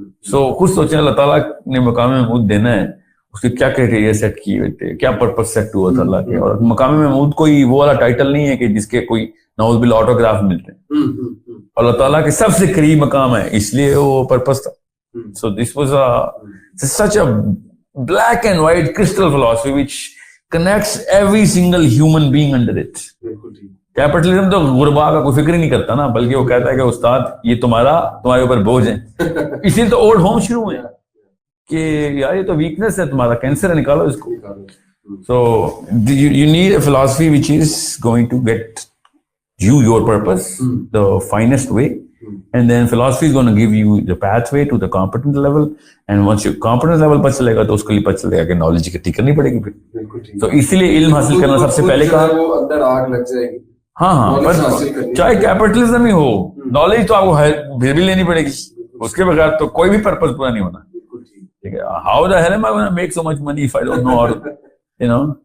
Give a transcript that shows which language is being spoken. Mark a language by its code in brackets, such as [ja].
[ur] سو خود سوچیں اللہ تعالیٰ نے مقام محمود دینا ہے, اس کے کیا کرائٹیریا سیٹ کیے ہوئے تھے, کیا پرپز سیٹ ہوا تھا اللہ کے. اور مقام محمود کوئی وہ والا ٹائٹل نہیں ہے کہ جس کے کوئی نعوذ باللہ آٹوگراف ملتے ہیں. اللہ تعالیٰ کے سب سے قریب مقام ہے, اس لیے وہ پرپز تھا. [en] So this was such a black and white crystal philosophy which connects every single human being under it. [ur] Capitalism تو غربا کا کوئی فکر ہی نہیں کرتا نا, بلکہ وہ کہتا ہے کہ استاد یہ تمہارے اوپر بوجھ ہے. اسی لیے تو اولڈ ہوم شروع ہوئے کہ یار یہ تو ویکنس ہے تمہارا, کینسر ہے, نکالو اس کو. [en] so you need a philosophy which is going to get you your purpose the finest way, and then philosophy is going to give you the pathway to the competent level, and once you competent level [ur] پر چلے گا تو اس کے لیے پتہ چلے گا کہ knowledge اکٹھی کرنی پڑے گی پھر. تو اسی لیے علم حاصل کرنا سب سے پہلے کہا, وہ اندر آگ لگ جائے گی. ہاں پر چاہے کیپٹلزم ہی ہو, نالج تو آپ کو بھی لینی پڑے گی, اس کے بغیر تو کوئی بھی پرپز پورا نہیں ہونا. ٹھیک ہے, [en] How the hell am I gonna make so much money if I don't know how, you know.